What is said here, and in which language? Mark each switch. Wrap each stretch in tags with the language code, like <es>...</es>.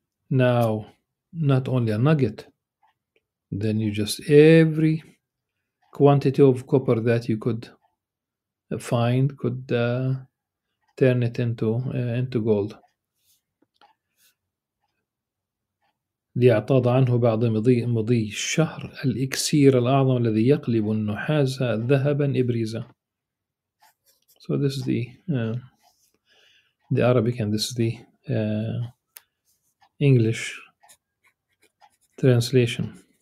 <en>Now, not only a nugget, then you just every quantity of copper that you could find could turn it into gold.</en> <ar>ليعتاض عنه بعد مضي الشهر الإكسير الأعظم الذي يقلب النحاس ذهبا إبريزا.</ar> <en>So this is the Arabic, and this is the English translation.</en>